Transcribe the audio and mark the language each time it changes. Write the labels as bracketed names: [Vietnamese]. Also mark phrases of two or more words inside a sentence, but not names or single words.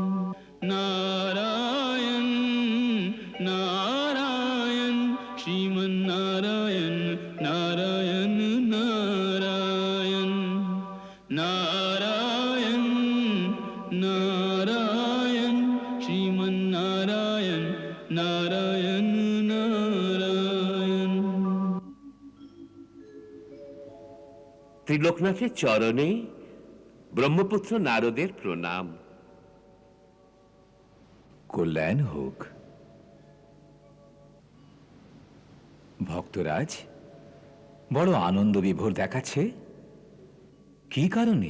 [Bangla] नारायण नारायण श्रीमन नारायण नारायण नारायण नारायण नारायण श्रीमन नारायण नारायण नारायण। ত্রিলোকনাথের চরণে ব্রহ্মপুত্র নারদের প্রণাম। কল্যাণ হোক। ভক্তরাজ বড় আনন্দ বিভোর দেখাচ্ছে, কি কারণে?